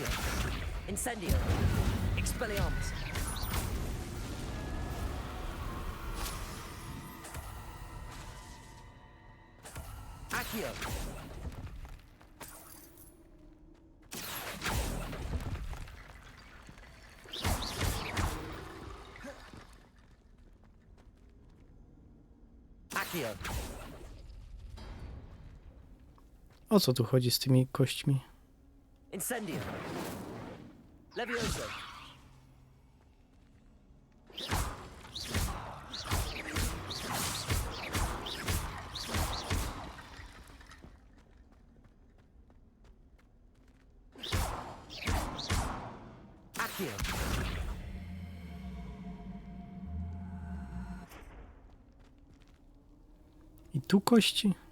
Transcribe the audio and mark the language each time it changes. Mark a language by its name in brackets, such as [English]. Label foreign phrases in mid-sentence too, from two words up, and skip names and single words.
[Polish] Incendio. Expelliarmus. Accio. Accio. O co tu chodzi z tymi kośćmi? Incendio. Levioso. Accio. I tu kości?